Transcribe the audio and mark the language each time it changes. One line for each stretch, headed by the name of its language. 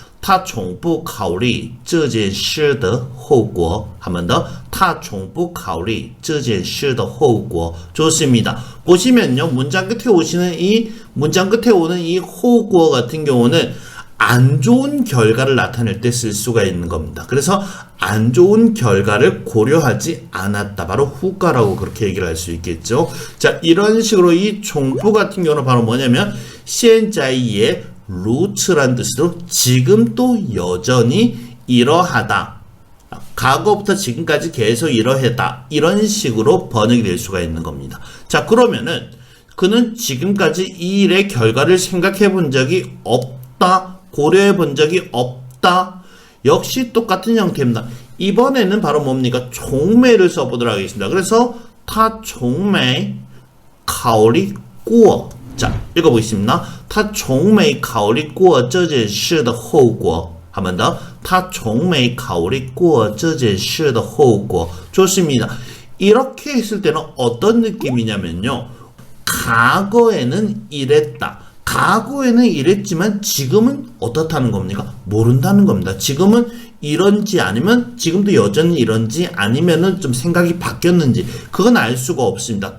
Chinese: 他从不考虑这件事的后果.
Korean: 한 번 더.
Chinese: 他从不考虑这件事的后果.
Korean: 좋습니다. 보시면요, 문장 끝에 오시는 이 문장 끝에 오는 이后果 같은 경우는 안 좋은 결과를 나타낼 때 쓸 수가 있는 겁니다. 그래서 안 좋은 결과를 고려하지 않았다. 바로 후과라고 그렇게 얘기를 할 수 있겠죠. 자, 이런 식으로 이 총부 같은 경우는 바로 뭐냐면 现在의 루츠란 뜻으로 지금 또 여전히 이러하다. 과거부터 지금까지 계속 이러하다. 이런 식으로 번역이 될 수가 있는 겁니다. 자, 그러면은 그는 지금까지 이 일의 결과를 생각해 본 적이 없다. 고려해 본 적이 없다. 역시 똑같은 형태입니다. 이번에는 바로 뭡니까? 총매를 써보도록 하겠습니다. 그래서 타 총매 카오리 꾸어. 자, 읽어보겠습니다.
Chinese: 他从没考虑过这件事的后果.
Korean: 한 번 더.
Chinese: 他从没考虑过这件事的后果.
Korean: 좋습니다. 이렇게 했을 때는 어떤 느낌이냐면요. 과거에는 이랬다. 과거에는 이랬지만 지금은 어떻다는 겁니까? 모른다는 겁니다. 지금은 이런지 아니면 지금도 여전히 이런지 아니면은 좀 생각이 바뀌었는지 그건 알 수가 없습니다.